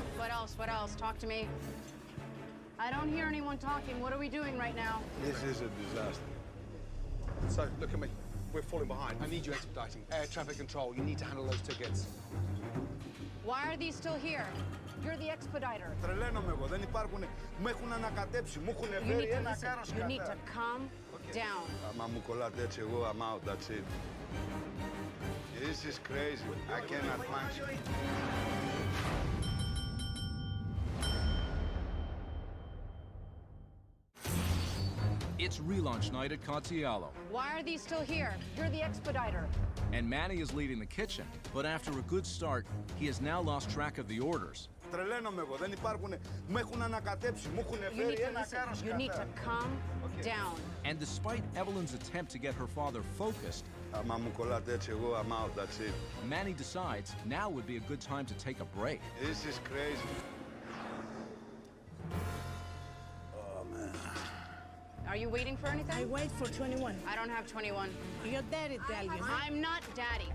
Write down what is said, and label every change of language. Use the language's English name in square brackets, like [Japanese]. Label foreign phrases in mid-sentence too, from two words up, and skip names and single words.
[English] What else? What else? Talk to me. I don't hear anyone talking. What are we doing right now? This is a disaster. So, look at me. We're falling behind. I need you expediting. Air traffic control. You need to handle those tickets. Why are these still here? You're the expediter. [Greek] Τρελαίνομαι εγώ. Δεν υπάρχουν. Μου έχουν ανακατέψει. Μου έχουν [English] You [Greek] φέρει [English] need to [Greek] ένα [English] listen. [Greek] κάρος [English] You need [Greek] κατά. [English] to calm down. [Greek] Άμα μου κολλάτε έτσι εγώ, [English] I'm out. That's it. This is crazy. I cannot function. It's relaunch night at Catialo, Why are these still here? You're the expediter. and Manny is leading the kitchen. But after a good start, he has now lost track of the orders. [Greek] Τρελαίνομαι εγώ. Δεν υπάρχουν. Μου έχουν ανακατέψει. Μου έχουν [English] You need [Greek] φέρει [English] to [Greek] ένα [English] listen. [Greek] κάρος [English] You need to [Greek] κατά. [English] calm down. And despite Evelyn's attempt to get her father focused, [Greek] Άμα μου κολλάτε έτσι εγώ, [English] I'm out. That's it. Manny decides now would be a good time to take a break. This is crazy. Oh, man. Are you waiting for anything? I wait for 21. I don't have 21. Your daddy tell you. I'm not daddy.